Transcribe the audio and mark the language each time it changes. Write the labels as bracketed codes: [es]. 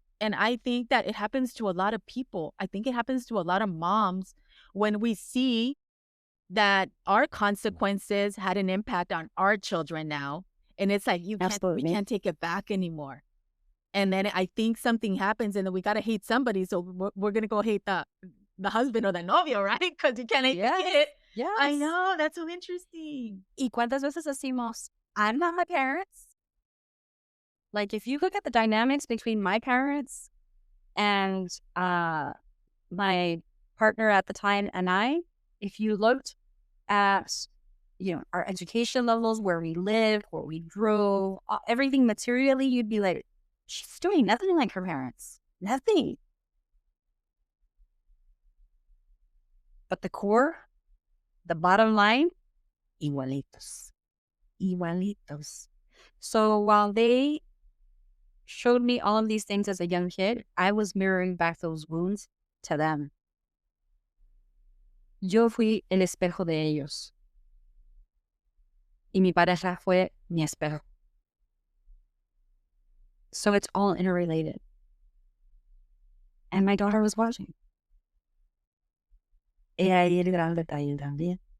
[en] and I think that it happens to a lot of people. I think it happens to a lot of moms when we see that our consequences had an impact on our children now. And it's like we Absolutely. can't take it back anymore. And then I think something happens and then we gotta hate somebody. So we're gonna go hate the husband or the novio, right? Because you can't hate the kid. Yes. I know, that's so interesting. [es] ¿Y cuántas veces decimos, [en] I'm not my parents? Like, if you look at the dynamics between my parents and my partner at the time and I, if you looked at, our education levels, where we lived, where we drove, everything materially, you'd be like, she's doing nothing like her parents. Nothing. But the core, the bottom line, igualitos. Igualitos. So while they showed me all of these things as a young kid, I was mirroring back those wounds to them. [es] Yo fui el espejo de ellos. Y mi pareja fue mi espejo. [en] So it's all interrelated. And my daughter was watching. [es] Y ahí el gran detalle también.